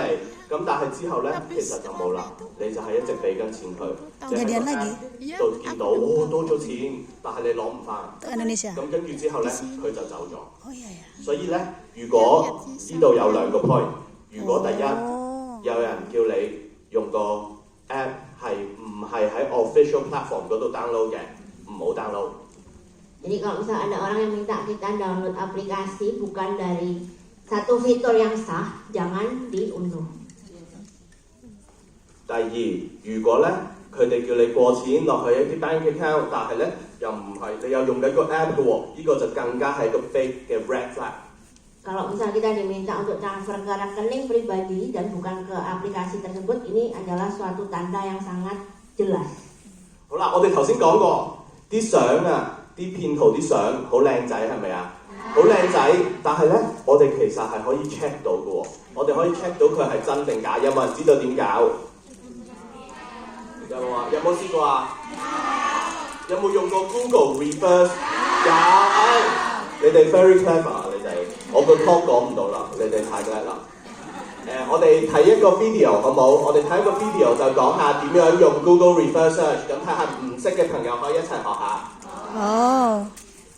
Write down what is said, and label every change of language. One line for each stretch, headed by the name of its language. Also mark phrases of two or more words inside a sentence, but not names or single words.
Cantonese: 咁但係之後咧，其實就冇啦，你就係一直俾緊錢佢，即係喺 app 度見到多咗錢，但係你攞唔翻。咁跟住之後咧，佢就走咗。所以咧，如果呢度有兩個 point， 如果第一有人叫你用個 app 係唔係喺
English: official platform
Cantonese: 嗰度 download 嘅，唔好 download。
Indonesian: Jadi kalau misalnya ada orang yang minta kita download aplikasi bukan dari satu fitur yang sah, jangan diunduh.
Cantonese: 第二，如果咧佢哋叫你過錢落去一啲
English: bank account，
Cantonese: 但係咧又唔係你又用緊個 app 嘅喎，呢個就更加係個 fake 嘅
English: red flag。
Indonesian: Kalau misalnya kita diminta untuk transfer ke rekening pribadi dan bukan ke aplikasi tersebut, ini adalah suatu tanda yang sangat jelas.
Cantonese: 好啦，我哋頭先講過啲相啊，啲騙徒啲相好靚仔係咪啊？好靚仔，但係咧我哋其實係可以 check 到嘅喎，我哋可以 check 到佢係真定假，有冇人知道點搞？有冇啊？有冇試過啊？有冇用過 Google Reverse？有，你哋
English: very clever
Cantonese: 你哋。哋，我個 talk 講唔到啦，你哋太叻啦。我哋睇一個 video 好冇？我哋睇一個 video 就講下點樣用 Google Reverse Search，咁睇下唔識嘅朋友可以一齊學下。好。